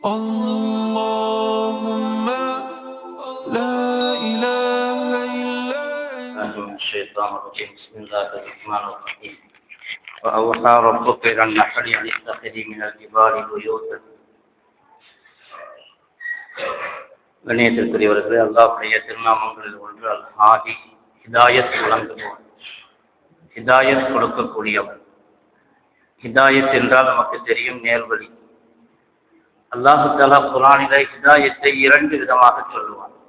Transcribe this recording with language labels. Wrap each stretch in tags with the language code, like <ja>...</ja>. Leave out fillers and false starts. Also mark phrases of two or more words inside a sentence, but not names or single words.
<ar>اللهم لا إله إلا أنت. من الشيطان الرجيم. بسم الله الرحمن الرحيم. وأوحى ربك إلى النحل أن اتخذي من الجبال بيوتا.</ar> <ta>கண்ணியத்திற்குரியவர்களே, அல்லாஹ்வுடைய திருநாமங்களில் ஒன்று</ta> <ar>الهادي,</ar> <ta>ஹிதாயத் வழங்குபவன், ஹிதாயத் கொடுக்கக்கூடியவன். ஹிதாயத் என்றால் நமக்கு தெரியும், நேர்வழி.</ta> <ar>الله تعالى</ar> <ta>குர்ஆனிலே ஹிதாயத்தை இரண்டு விதமாக சொல்லுவான்.</ta>